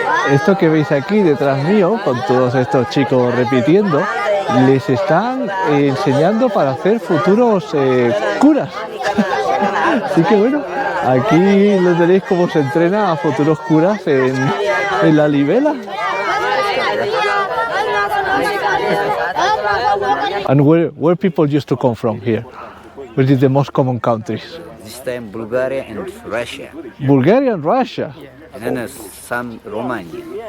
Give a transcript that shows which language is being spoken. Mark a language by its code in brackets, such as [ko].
[es] Esto que veis aquí detrás mío, con todos estos chicos repitiendo, les están enseñando para hacer futuros curas. Así que bueno, aquí lo tenéis cómo se entrena a futuros curas en Lalibela. [en] And where people used to come from here? Which is the most common countries? This time Bulgaria and Russia. Bulgaria and Russia. [ar] هنا [en] some Romania.